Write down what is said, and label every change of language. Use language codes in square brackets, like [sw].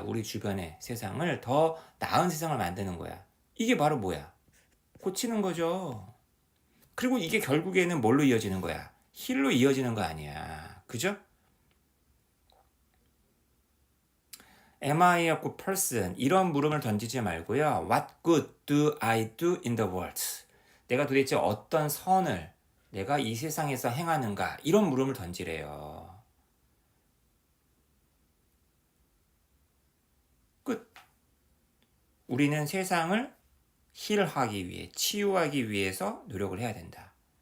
[ko] 우리 주변의 세상을 더 나은 세상을 만드는 거야. 이게 바로 뭐야? 고치는 거죠. 그리고 이게 결국에는 뭘로 이어지는 거야? 힐로 이어지는 거 아니야. 그죠? [en] Am I a good person? [ko] 이런 물음을 던지지 말고요. [en] What good do I do in the world? [ko] 내가 도대체 어떤 선을 내가 이 세상에서 행하는가? 이런 물음을 던지래요. 끝. 우리는 세상을 힐하기 위해, 치유하기 위해서 노력을 해야 된다.